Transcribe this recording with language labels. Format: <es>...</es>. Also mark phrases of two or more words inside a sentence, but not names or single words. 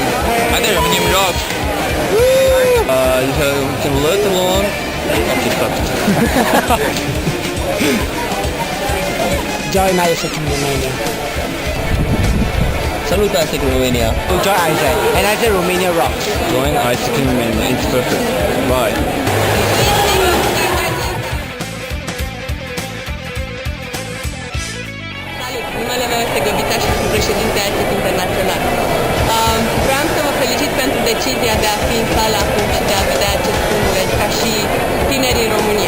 <en>Isaac Romania rocks. You can learn to learn. Okay, stop. Join Isaac in Romania. Salut Isaac in Romania. Join Isaac. And Isaac Romania rocks. Join Isaac in Romania. It's perfect. Bye.</en> <ro>Salut! Numele meu este Găvita și sunt președinte AIESEC Internațional. Vreau să vă felicit pentru decizia de a fi în sală acum și de a vedea acest filmuleț ca și tinerii în România.</ro>